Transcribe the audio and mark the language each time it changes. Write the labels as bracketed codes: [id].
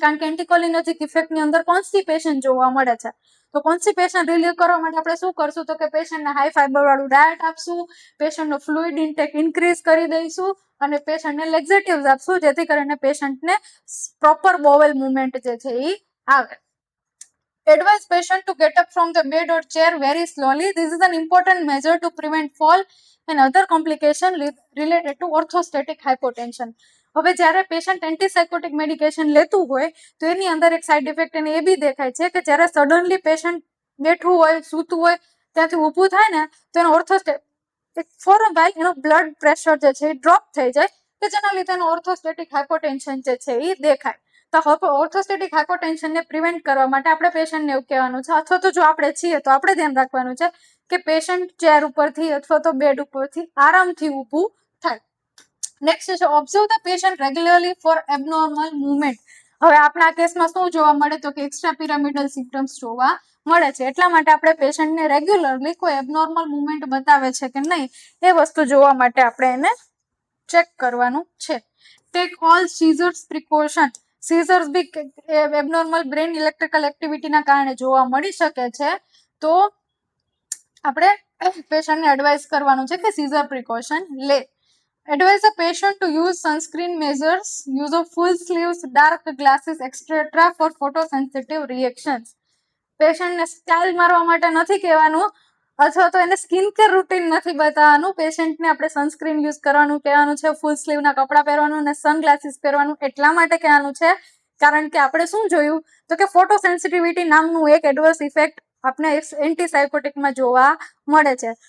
[gu] કારણ કે એન્ટીકોલિનર્જિક ઇફેક્ટની અંદર કોન્સ્ટિપેશન જોવા મળે છે. તો કોન્સ્ટિપેશન રિલીવ કરવા માટે આપણે શું કરશું તો કે પેશન્ટને હાઈ ફાઈબર વાળું ડાયટ આપશું, પેશન્ટનો ફ્લુઇડ ઇન્ટેક ઇન્ક્રીઝ કરી દઈશું અને પેશન્ટને લેક્ઝેટિવ્સ આપશું જેથી કરીને પેશન્ટને પ્રોપર બોવેલ મુવમેન્ટ જે છે એ આવે. [en] Advise patient to get up from the bed or chair very slowly. This is an important measure to prevent fall and other complication related to orthostatic hypotension. [gu] હવે જ્યારે પેશન્ટ એન્ટીસાયકોટિક મેડિકેશન લેતું હોય તો એની અંદર એક સાઇડ ઇફેક્ટ એને એ બી દેખાય છે કે જ્યારે સડનલી પેશન્ટ બેઠું હોય, સૂતું હોય ત્યાંથી ઊભું થાય ને તો એનો ઓર્થોસ્ટેટિક ફોર અ વાઇલ એનો બ્લડ પ્રેશર જે છે એ ડ્રોપ થઈ જાય કે જેના લીધે એનો ઓર્થોસ્ટેટિક હાઇપોટેન્શન જે છે એ દેખાય. તો હવે ઓર્થોસ્ટેટિક હાઇપોટેન્શનને પ્રિવેન્ટ કરવા માટે આપણે પેશન્ટને એવું કહેવાનું છે અથવા તો જો આપણે છીએ તો આપણે ધ્યાન રાખવાનું છે કે પેશન્ટ ચેર ઉપરથી અથવા તો બેડ ઉપરથી આરામથી ઊભું થાય. [en] Next છે observe the patient regularly for abnormal movement. [gu] હવે આપણા કેસમાં શું જોવા મળે તો કે એક્સ્ટ્રા પિરામિડલ સિમ્પટમ્સ જોવા મળે છે. એટલા માટે આપણે પેશન્ટને રેગ્યુલરલી કોઈ એબનોર્મલ મુવમેન્ટ બતાવે છે કે નહીં એ વસ્તુ જોવા માટે આપણે એને ચેક કરવાનું છે. [en] Take all seizures precaution. [gu] Scissors બી એબનોર્મલ બ્રેન ઇલેક્ટ્રિકલ એક્ટિવિટીના કારણે જોવા મળી શકે છે, તો આપણે પેશન્ટને એડવાઇસ કરવાનું છે કે સીઝર પ્રિકોશન લે. [en] Advise a patient to use sunscreen measures, use of full sleeves, dark glasses, etc. for photosensitive reactions. [gu] પેશન્ટને સ્ટાઇલ મારવા માટે નથી કહેવાનું, અથવા તો એને સ્કિન કેર રૂટીન નથી બતાવવાનું. પેશન્ટને આપણે સનસ્ક્રીન યુઝ કરવાનું કહેવાનું છે, ફૂલ સ્લીવના કપડાં પહેરવાનું અને સનગ્લાસીસ પહેરવાનું એટલા માટે કહેવાનું છે કારણ કે આપણે શું જોયું તો કે ફોટો સેન્સિટિવિટી નામનું એક એડવર્સ ઇફેક્ટ આપણે એન્ટીસાયકોટિકમાં જોવા મળે છે.